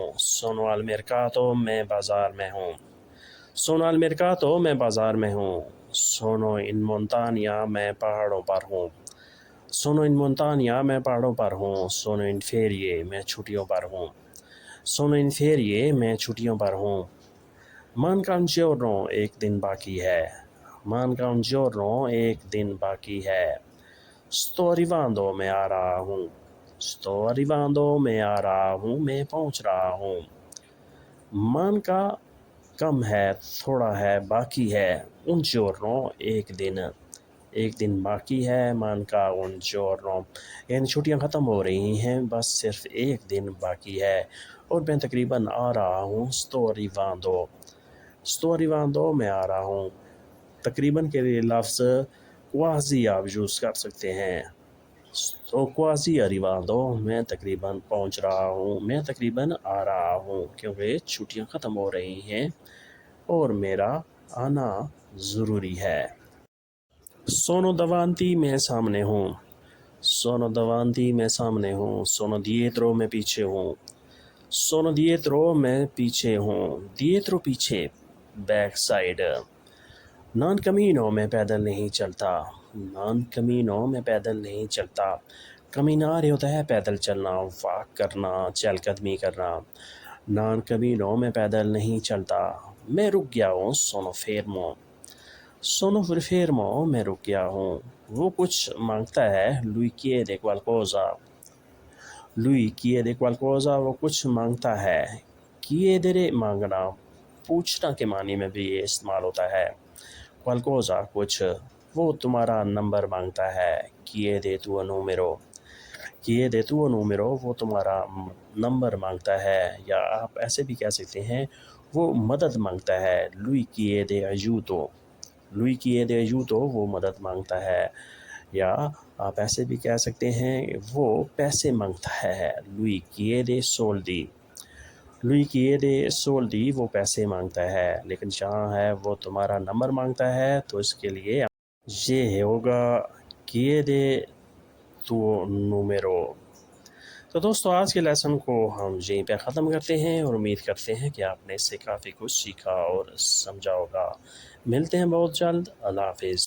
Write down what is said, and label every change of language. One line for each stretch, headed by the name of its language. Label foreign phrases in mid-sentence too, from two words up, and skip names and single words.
Italian: sono al mercato،
Urdu: میں بازار میں ہوں،
Italian: sono al mercato،
Urdu: میں بازار میں ہوں۔
Italian: sono in montagna،
Urdu: میں پہاڑوں پر ہوں،
Italian: sono in montagna،
Urdu: میں پہاڑوں پر ہوں۔
Italian: sono in ferie،
Urdu: میں چھٹیوں پر ہوں،
Italian: sono in ferie،
Urdu: میں چھٹیوں پر ہوں۔
Italian: manca un giorno،
Urdu: ایک دن باقی ہے،
Italian: manca un giorno،
Urdu: ایک دن باقی ہے۔
Italian: sto arrivando،
Urdu: میں آ رہا ہوں،
Italian: sto arrivando،
Urdu: میں آ رہا ہوں، میں پہنچ رہا ہوں۔ manca کم ہے، تھوڑا ہے، باقی ہے،
Italian: un giorno،
Urdu: ایک دن۔ ایک دن باقی ہے
Italian: manca un giorno,
Urdu: یعنی چھٹیاں ختم ہو رہی ہیں، بس صرف ایک دن باقی ہے اور میں تقریباً آ رہا ہوں۔
Italian: sto arrivando
Urdu: میں آ رہا ہوں۔ تقریباً کے لیے لفظ quasi آپ یوز کر سکتے ہیں۔
Italian: sto quasi arrivando
Urdu: میں تقریباً پہنچ رہا ہوں، میں تقریباً آ رہا ہوں، کیونکہ چھٹیاں ختم ہو رہی ہیں اور میرا آنا ضروری ہے۔
Italian: sono davanti
Urdu: میں سامنے ہوں،
Italian: sono davanti
Urdu: میں سامنے ہوں،
Italian: sono dietro
Urdu: میں پیچھے ہوں،
Italian: sono dietro
Urdu: میں پیچھے ہوں، dietro پیچھے، بیک سائڈ۔
Italian: non cammino
Urdu: میں پیدل نہیں چلتا،
Italian: non cammino
Urdu: میں پیدل نہیں چلتا۔ camminare ہوتا ہے پیدل چلنا، واک کرنا، چہل قدمی کرنا۔
Italian: non cammino
Urdu: میں پیدل نہیں چلتا، میں رک گیا ہوں،
Italian: sono fermo۔ sono fermo
Urdu: میں رک گیا ہوں۔ وہ کچھ مانگتا ہے،
Italian: lui chiede qualcosa۔ lui chiede qualcosa
Urdu: وہ کچھ مانگتا ہے۔ chiedere مانگنا، پوچھنا کے معنی میں بھی یہ استعمال ہوتا ہے۔ qualcosa کچھ، وہ تمہارا نمبر مانگتا ہے۔
Italian: chiede tuo numero۔ chiede tuo numero
Urdu: وہ تمہارا نمبر مانگتا ہے، یا آپ ایسے بھی کہہ سکتے ہیں وہ مدد مانگتا ہے۔
Italian: lui chiede aiuto۔ lui chiede aiuto
Urdu: وہ مدد مانگتا ہے، یا آپ ایسے بھی کہہ سکتے ہیں وہ پیسے مانگتا ہے۔
Italian: lui chiede soldi۔ lui chiede soldi
Urdu: وہ پیسے مانگتا ہے، لیکن جہاں ہے وہ تمہارا نمبر مانگتا ہے تو اس کے لیے یہ ہوگا
Italian: chiede tuo numero۔
Urdu: تو دوستو آج کے لیسن کو ہم یہیں پہ ختم کرتے ہیں اور امید کرتے ہیں کہ آپ نے اس سے کافی کچھ سیکھا اور سمجھا ہوگا۔ ملتے ہیں بہت جلد، اللہ حافظ۔